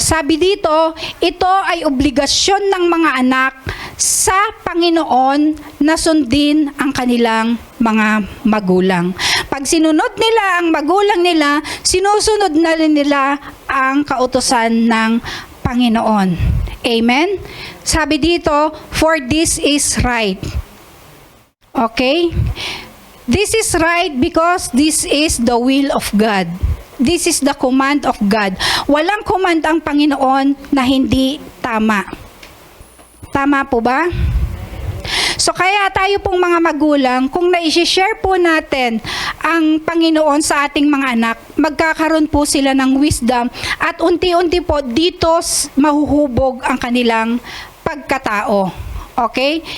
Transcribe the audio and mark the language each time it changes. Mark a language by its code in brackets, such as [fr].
[tl] Sabi dito, ito ay obligasyon ng mga anak sa Panginoon na sundin ang kanilang mga magulang. Pag sinunod nila ang magulang nila, sinusunod na rin nila ang kautusan ng Panginoon. Amen? Sabi dito, [en] for this is right. Okay? This is right because this is the will of God. This is the command of God. [tl] Walang command ang Panginoon na hindi tama. Tama po ba? So kaya tayo pong mga magulang, kung na-share po natin ang Panginoon sa ating mga anak, magkakaroon po sila ng wisdom at unti-unti po dito mahuhubog ang kanilang pagkatao. Okay?